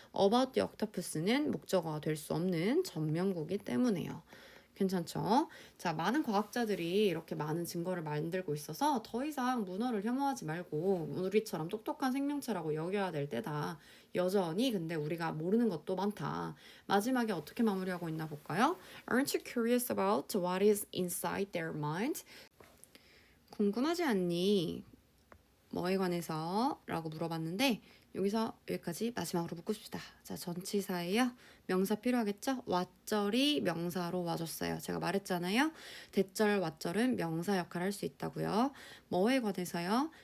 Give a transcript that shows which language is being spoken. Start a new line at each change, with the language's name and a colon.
English: about the octopus
Korean: 는 목적어가 될 수 없는 전명구기 때문에요. 괜찮죠? 자, 많은 과학자들이 이렇게 많은 증거를 만들고 있어서 더 이상 문어를 혐오하지 말고 우리처럼 똑똑한 생명체라고 여겨야 될 때다. 여전히 근데 우리가 모르는 것도 많다. 마지막에 어떻게 마무리하고 있나 볼까요?
English: Aren't you curious about what is inside their mind?
Korean: 궁금하지 않니? 뭐에 관해서? 라고 물어봤는데 여기서 여기까지 마지막으로 묻고 싶다. 자, 전치사예요. 명사 필요하겠죠? 왓절이 명사로 와줬어요. 제가 말했잖아요. 대절, 왓절은 명사 역할을 할 수 있다고요. 뭐에 관해서요?